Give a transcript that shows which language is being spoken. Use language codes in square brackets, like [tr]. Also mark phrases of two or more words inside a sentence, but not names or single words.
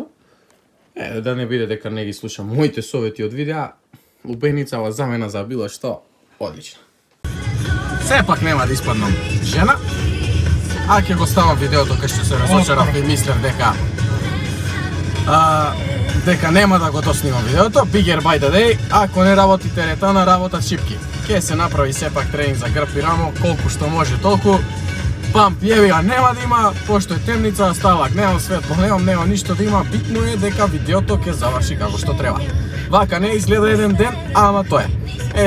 [mk] Да не биде дека не ги слушам моите совети од видеа, лубеницава замена за било што, одлично. Сепак нема да испаднам жена, а ќе го ставам видеото кај што се разочарав и мислев дека нема да го доснимам видеото. [en] Bigger by the Day, [mk] ако не работи теретана, работат шипки. Ке се направи сепак тренинг за грб и рамо, колку што може толку. Памп јевија нема да има, пошто е темница, ставак, немам светло, нема ништо да има, битно е дека видеото ќе заврши како што треба. Вака не изгледа еден ден, ама тоа е.